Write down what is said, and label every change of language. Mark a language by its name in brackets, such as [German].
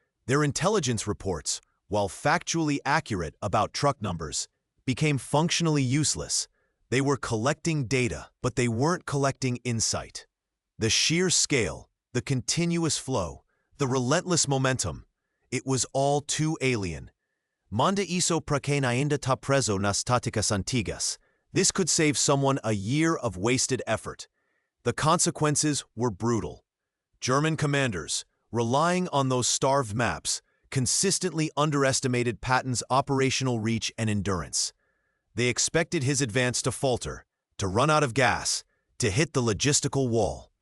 [English] Their intelligence reports, while factually accurate about truck numbers, became functionally useless. They were collecting data, but they weren't collecting insight. The sheer scale, the continuous flow, the relentless momentum, it was all too alien. [Portuguese] Manda iso pra quem ainda tá preso nas táticas antigas. [English] This could save someone a year of wasted effort. The consequences were brutal. German commanders, relying on those starved maps, consistently underestimated Patton's operational reach and endurance. They expected his advance to falter, to run out of gas, to hit the logistical wall.